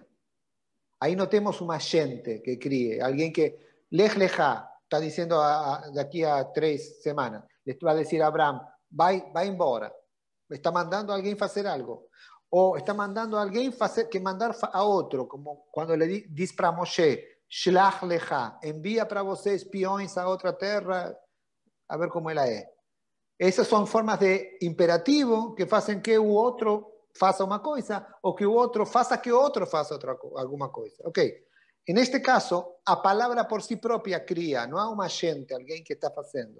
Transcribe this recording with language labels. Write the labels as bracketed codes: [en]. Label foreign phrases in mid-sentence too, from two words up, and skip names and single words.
[pt] Aí não temos uma gente que crie, alguém que [he] לך לך, [pt] está dizendo daqui a 3 semanas, le vai dizer a Abraão, vai embora. Está mandando alguém fazer algo. Ou está mandando alguém que mandar a outro, como quando ele diz para Moshe, [he] שלח לך, [pt] envia para você espiões a outra terra, a ver como ela é. Essas são formas de imperativo que fazem que o outro faça uma coisa ou que o outro faça que o outro faça alguma coisa. Ok? E neste caso, a palavra por si própria cria, não há uma gente, alguém que está fazendo.